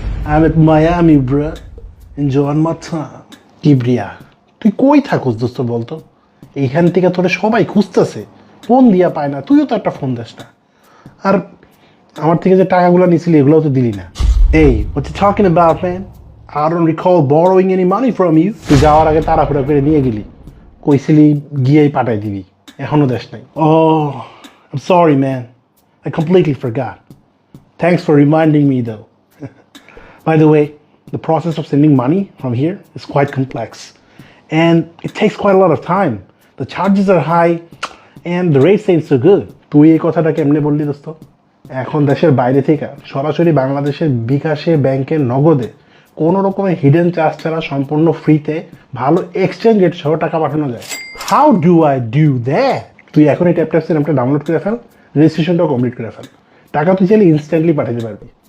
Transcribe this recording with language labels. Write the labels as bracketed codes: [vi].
[en] I'm at Miami bro, enjoying my time. [bn] Kibria, তুই কই থাকোস দোস্ত বলতো? এইখান থেকে তোরে সবাই খুঁজতেছে, ফোন দিয়া পায় না, তুইও তো একটা ফোন দিস না। আর আমার থেকে যে টাকাগুলো নিয়েছিলি এগুলোও তো দিলি না। [en] এই what you talking about man? I don't recall borrowing any money from you. [bn] তুই যাওয়ার আগে তাড়াহুড়া করে নিয়ে গেলি, কইছিলি গিয়েই পাঠাই দিবি, এখনো দেশ নাই। [en] Oh, I'm sorry man, I completely forgot. Thanks for reminding me though. By the way, the process of sending money from here is quite complex and it takes quite a lot of time. The charges are high and the rates ain't so good. [bn] তুই এই কথাটা কেমনে বললি দোস্ত? এখন দেশের বাইরে থেকে সরাসরি বাংলাদেশের বিকাশে ব্যাংকের নগদে কোনো রকমের হিডেন চার্জ ছাড়া সম্পূর্ণ ফ্রিতে ভালো এক্সচেঞ্জ রেট সহ টাকা পাঠানো যায়। [en] How do I do that? [bn] তুই এখন এই ট্যাপ সিস্টেমটা ডাউনলোড করে ফেল, রেজিস্ট্রেশনটাও কমপ্লিট করে ফেল, টাকা তুই চাইলে ইনস্ট্যান্টলি পাঠাতে পারবি।